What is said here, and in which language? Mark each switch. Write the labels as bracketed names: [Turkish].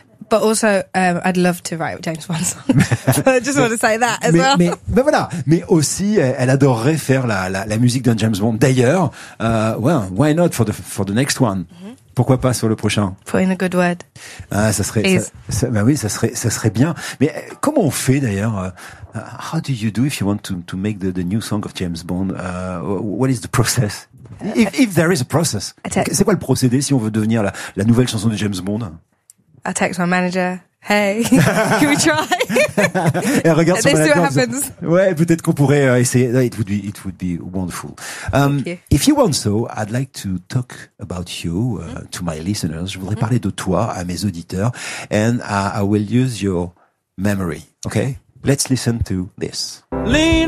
[English] But also, I'd love to write James Bond song. I just want to say that as [French] mais, [English] well. [French] Mais voilà. Mais aussi, elle adorerait faire la musique d'un James Bond. [English] D'ailleurs, why not for the next one? Mm-hmm. [French] Pourquoi pas sur le prochain? [English] Put in a good word. [French] Ah, ça serait, ça serait bien. Mais comment on fait d'ailleurs? [English] How do you do if you want to make the new song of James Bond? What is the process? If there is a process. [French] C'est quoi le procédé si on veut devenir la nouvelle chanson de James Bond? [English] I text my manager. Hey, can we try? [French] Elle regarde [English] sur what happens. [French] Ouais, peut-être qu'on pourrait essayer. [English] It would be wonderful. Thank you. If you want so, I'd like to talk about you to my listeners. [French] Je voudrais parler de toi à mes auditeurs. [English] And I will use your memory. Okay? Let's listen to this. Lena!